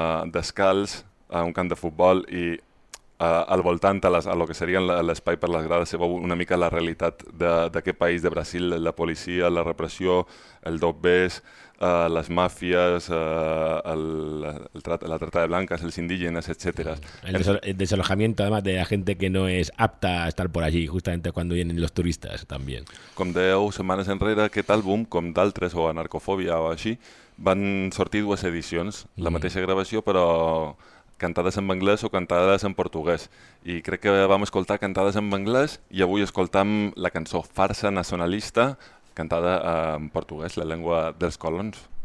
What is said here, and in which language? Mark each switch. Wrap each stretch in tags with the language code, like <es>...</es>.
<ca>descalç, a un camp de futbol, i al voltant, a lo que seria l'espai per les grades, se veu una mica la realitat d'aquest país de Brasil, la policia, la repressió, el dobbes, les màfies,</ca> <es>la trata de blancas,</es> <ca>els indígenes, etc.</ca> <es>El desalojamiento, además, de la gente que no es apta a estar por allí, justamente cuando vienen los turistas, también.</es> <ca>Com deu setmanes enrere, aquest àlbum, com d'altres, o Anarcofòbia o així, van sortir dues edicions, la mateixa gravació, però cantades en anglès o cantades en portuguès. I crec que vam escoltar cantades en anglès i avui escoltam la cançó Farsa Nacionalista, cantada en portuguès, la llengua dels colons.</ca>